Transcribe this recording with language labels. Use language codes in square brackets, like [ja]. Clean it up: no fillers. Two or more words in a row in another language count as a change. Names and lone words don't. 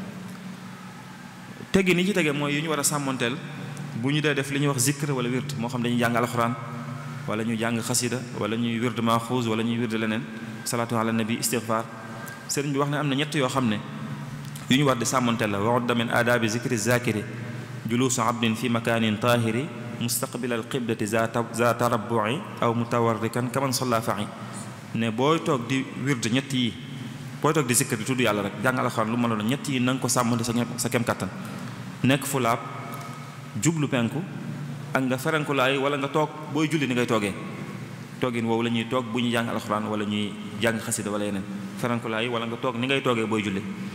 [wo] teggi ni ci tege mooy yu ñu war a sàmmanteel bu ñu dee def li ñuy wax zikr wala wird moo xam dañuy jàng alxuraan wala ñuy jàng xasida wala ñuy wird maaxuus wala ñuy wird leneen [ar] الصلاة على النبي [wo] istighfar sëriñ bi wax ne am na ñett yoo xam ne yu ñu war di sàmmanteel la [ar] وعد من آداب الذكر الذاكر جلوس عبد في مكان طاهر مستقبل القبلة ذا تربع أو متوركا كما صلى [wo] fa'i ne booy toog di wird ñett yi booy toog di zikr di tudd yàlla rek jàng alxuraan lu ma la doon ñett yi na nga ko sàmmante sa kem kattan nekk fu laab jublu penku ak nga ferenkulaay wala nga toog booy julli ni ngay toogee toogin woowu la ñuy toog bu ñuy jàng alxuraan wala ñuy jàng xasida wala yeneen ferenkulaay wala nga toog ni ngay toogee booy julli